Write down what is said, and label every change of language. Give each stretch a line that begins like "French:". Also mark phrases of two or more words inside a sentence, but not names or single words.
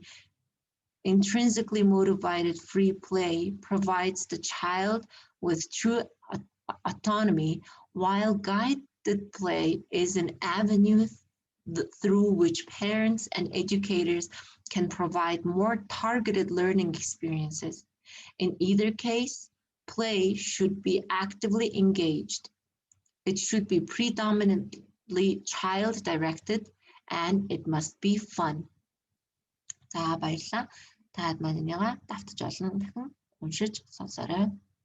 English: Intrinsically motivated free play provides the child with true autonomy, while guided play is an avenue through which parents and educators can provide more targeted learning experiences. In either case, play should be actively engaged. It should be predominantly child-directed, and it must be fun.
Mongolian: За баярлалаа. Таад маань энийгээ давтаж олон дахин уншиж сонсоорой.